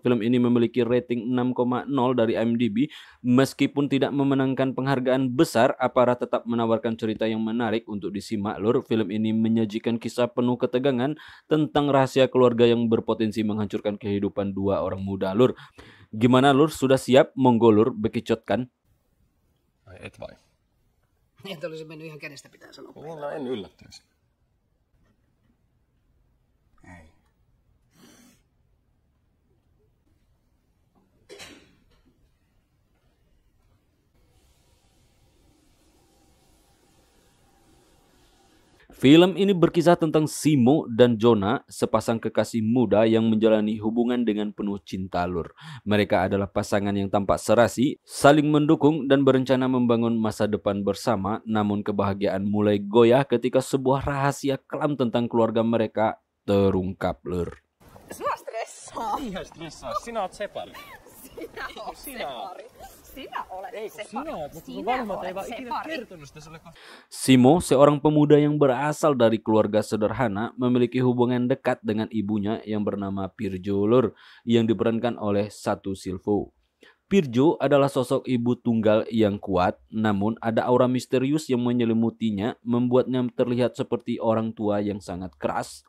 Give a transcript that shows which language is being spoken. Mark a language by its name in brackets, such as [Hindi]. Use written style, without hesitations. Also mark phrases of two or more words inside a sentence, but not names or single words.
[Indonesian] Film ini memiliki rating 6,0 dari IMDb. Meskipun tidak memenangkan penghargaan besar, Apara tetap menawarkan cerita yang menarik untuk disimak Lur. Film ini menyajikan kisah penuh ketegangan tentang rahasia keluarga yang berpotensi menghancurkan kehidupan dua orang muda Lur. Gimana Lur? Sudah siap? [Javanese] Monggo Lur, [Indonesian] bekicotkan. [Finnish] Ai et vai? Et olisi mennyt ihan kädestä pitää sanoa. No en yllättyisi. Ei. [Indonesian] Film ini berkisah tentang Simo dan Jona, sepasang kekasih muda yang menjalani hubungan dengan penuh cinta Lur. Mereka adalah pasangan yang tampak serasi, saling mendukung dan berencana membangun masa depan bersama, namun kebahagiaan mulai goyah ketika sebuah rahasia kelam tentang keluarga mereka terungkap Lur. [Finnish] Sua stressaa. Ihan stressaa. Sinä oot separi. Sinä oot separi. Sinä olet Ei kun separi. sinä oot, mutta sun Sinä vanhemmat ei olet vaan ikinä separi. kertonut sitä sulle. [Indonesian] Simo, seorang pemuda yang berasal dari keluarga sederhana, memiliki hubungan dekat dengan ibunya yang bernama Pirjo Lur, yang diperankan oleh Satu Silvo. Pirjo adalah sosok ibu tunggal yang kuat, namun ada aura misterius yang menyelimutinya, membuatnya terlihat seperti orang tua yang sangat keras.